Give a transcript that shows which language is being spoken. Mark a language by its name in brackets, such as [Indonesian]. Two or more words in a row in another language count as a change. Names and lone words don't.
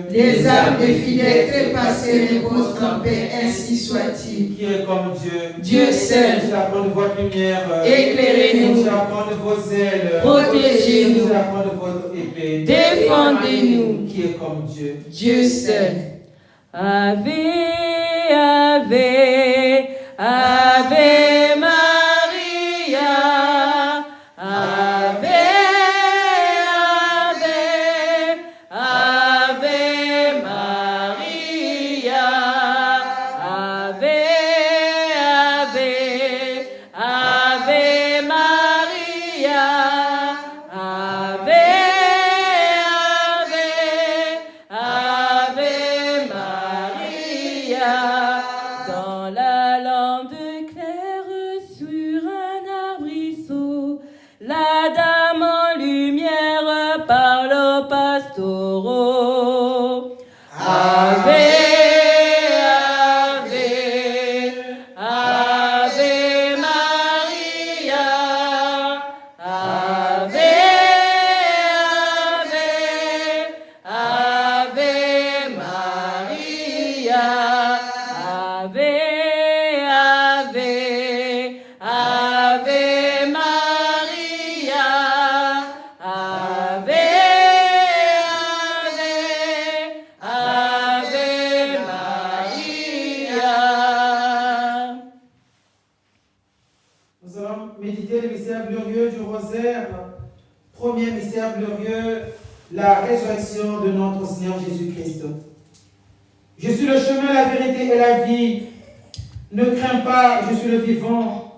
[French] les âmes des fidèles trépassés reposent en paix, ainsi soit-il. qui est comme Dieu, Dieu seul, qui apprend de votre lumière, éclairez-nous, qui apprend de vos ailes, protégez-nous, qui apprend de votre épée, défendez-nous, qui est comme Dieu. Dieu seul. [Latin] Ave, Ave, Ave Maria, Ave, Ave, Ave Maria, Ave, Ave, Ave Maria, Ave, Ave, Ave Maria. [French] Dans la lampe claire sur un arbrisseau, la dame en lumière parle aux pastoraux. [Latin] Ave, Ave, Ave Maria, Ave, Ave, Ave Maria, Ave, Ave, Ave Maria, Ave, Ave, Ave Maria. [French] Nous allons méditer le mystère glorieux du rosaire. Premier mystère glorieux, la résurrection de notre Seigneur Jésus-Christ. Je suis le chemin, la vérité et la vie. Ne crains pas, je suis le vivant.